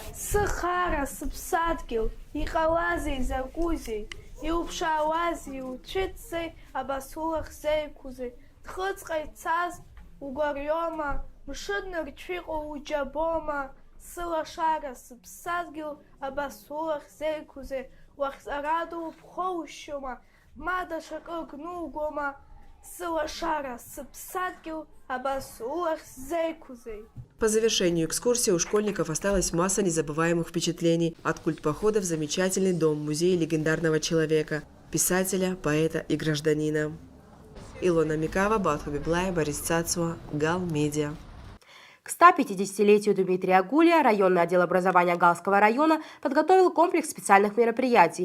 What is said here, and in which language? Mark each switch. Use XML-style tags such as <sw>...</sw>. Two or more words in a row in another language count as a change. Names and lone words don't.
<ab>Сыхара, сыԥсадгьыл, иҟалазеи, закәузеи, Иуԥшаауазеи, уцәыӡзеи, абасулах зеиқәузеи, Дхыҵҟа ицаз угәариома, мшынны рҽыҟоу уџьабома, сылашара сыԥсадгьыл, абасулах зеиқәузеи, уахьҵарадоу ԥхоушьома, ма даҽакы гнугома, сылашара сыԥсадгьыл, абасулах зеиқәузеи.</ab> <ru>По завершению экскурсии у школьников осталась масса незабываемых впечатлений от культпохода в замечательный дом-музей легендарного человека, писателя, поэта и гражданина. Илона Микава, Батху Библай, Борис Цацуа, Гал Медиа. К 150-летию Дмитрия Гулия районный отдел образования Галского района подготовил комплекс специальных мероприятий.</ru>